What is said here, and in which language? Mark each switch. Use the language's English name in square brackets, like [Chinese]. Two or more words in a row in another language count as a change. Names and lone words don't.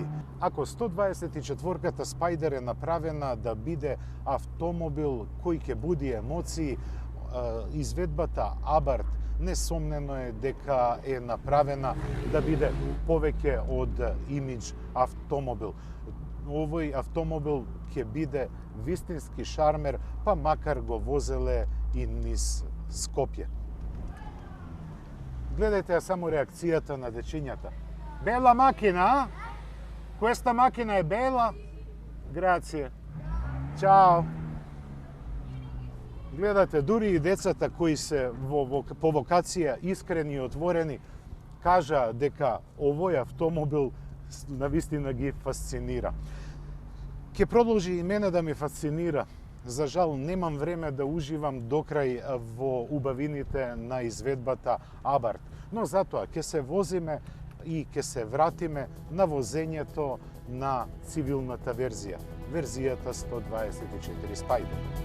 [Macedonian] Ако 124-ката Spider е направена да биде автомобил кој ќе буди емоции, изведбата Abarth несомнено е дека е направена да биде повеќе од имидж автомобил. Овој автомобил ќе биде вистински шармер, па макар го возеле и низ Скопје. Гледајте ја само реакцијата на дечињата. Бела макина, а? [Italian] Questa macchina è bella? Grazie. Ciao. [Macedonian] Гледате, дури и децата кои се по вокација искрени и отворени, кажа дека овој автомобил навистина ги фасцинира. Ке продолжи и мене да ме фасцинира. За жал, немам време да уживам докрај во убавините на изведбата Abarth, но затоа ќе се возиме и ќе се вратиме на возењето на цивилната верзија, верзијата 124 Spider.